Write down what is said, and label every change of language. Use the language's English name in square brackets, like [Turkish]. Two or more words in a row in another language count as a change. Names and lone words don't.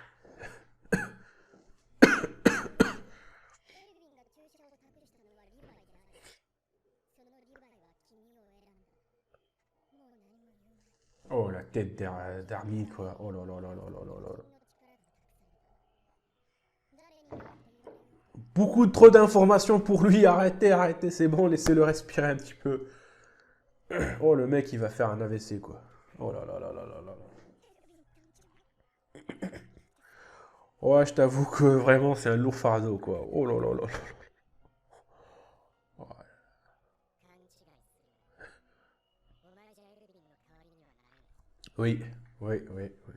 [French] Oh, la tête d'Armin, quoi. Oh là là là là là là là. Beaucoup trop d'informations pour lui. Arrêtez, arrêtez, c'est bon, laissez-le respirer un petit peu. Oh, le mec, il va faire un AVC, quoi. Oh là là là là là là. Ouais, je t'avoue que vraiment, c'est un lourd fardeau, quoi. Oh là là là là. Ouais. Oui, oui, oui, oui.